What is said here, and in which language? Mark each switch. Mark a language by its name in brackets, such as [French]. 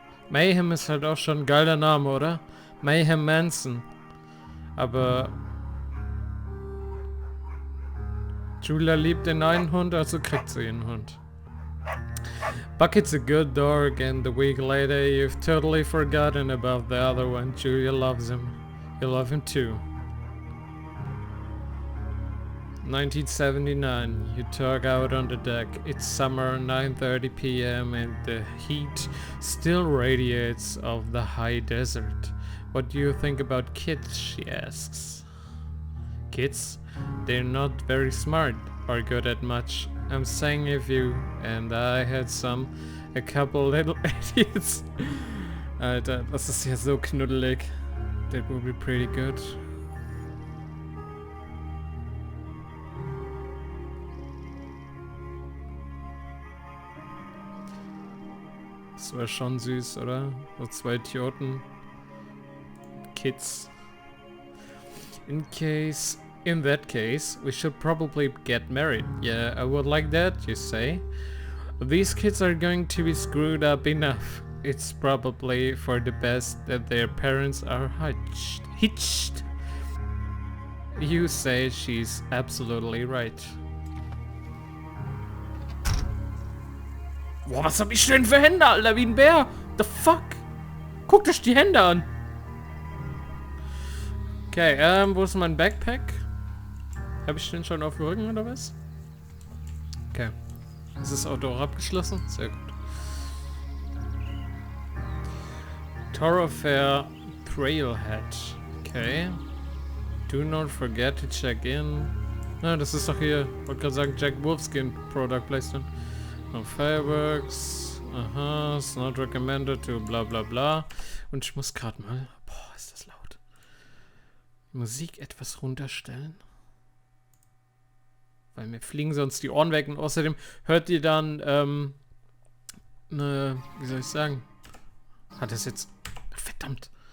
[German] Mayhem ist halt auch schon ein geiler Name, oder? Mayhem Manson. Aber Julia liebt den einen Hund, also kriegt sie einen Hund. [English] Bucket's a good dog, and a week later you've totally forgotten about the other one. Julia loves him. You love him too. 1979, you talk out on the deck. It's summer, 9:30 p.m. and the heat still radiates off the high desert. What do you think about kids, she asks. Kids? They're not very smart or good at much. I'm saying if you and I had a couple little idiots. [German] Alter, das ist ja so knuddelig. [English] That would be pretty good. [German] Das wäre schon süß, oder? So zwei Idioten. Kids. [English] In that case, we should probably get married. Yeah, I would like that, you say. These kids are going to be screwed up enough. It's probably for the best that their parents are hitched. You say she's absolutely right. [German] Boah, was hab ich denn für Hände, Alter, wie ein Bär? [English] The fuck? [German] Guckt euch die Hände an. Okay, wo ist mein Backpack? Habe ich den schon auf dem Rücken oder was? Okay. Ist das Auto auch abgeschlossen? Sehr gut. [English] Thoroughfare Trailhead. Okay. Do not forget to check in. [German] Na, das ist doch hier, wollte gerade sagen, Jack Wolfskin Product Placement. [English] No fireworks. Aha, it's not recommended to bla bla bla. [German] Und ich muss gerade mal. Boah, ist das laut. Musik etwas runterstellen. Weil mir fliegen sonst die Ohren weg. Und außerdem hört ihr dann, wie soll ich sagen? Hat das jetzt. Verdammt.